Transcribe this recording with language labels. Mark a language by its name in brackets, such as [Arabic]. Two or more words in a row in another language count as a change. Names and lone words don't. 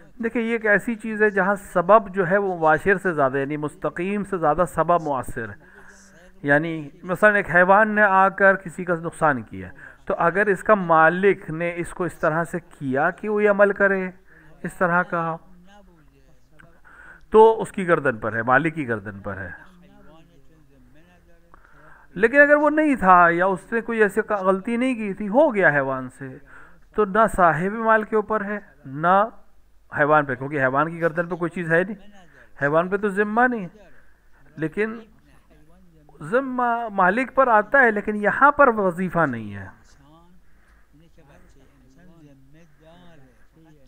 [Urdu] دیکھیں یہ ایک ایسی چیز ہے جہاں سبب جو ہے وہ مباشر سے زیادہ، یعنی مستقیم سے زیادہ سبب مؤثر ہے. یعنی مثلا ایک حیوان نے آ کر کسی کا نقصان کیا، تو اگر اس کا مالک نے اس کو اس طرح سے کیا کہ وہ یہ عمل کرے اس طرح کا، [Persian] نبوده [Urdu] تو اس کی گردن پر ہے، مالک کی گردن پر ہے. [Persian] حیوانتون ذمه نداره [Urdu] لیکن اگر وہ نہیں تھا یا اس نے کوئی ایسی غلطی نہیں کی تھی، ہو گیا حیوان سے، تو نہ صاحب مال کے اوپر ہے نہ حیوان پہ، کیونکہ حیوان کی گردن پہ کوئی چیز ہے نہیں، حیوان پہ تو ذمہ نہیں ہے. لیکن ذمہ مالک پر آتا ہے، لیکن یہاں پر وظیفہ نہیں ہے. [Persian] انسان اینه که بچه انسان ذمه داره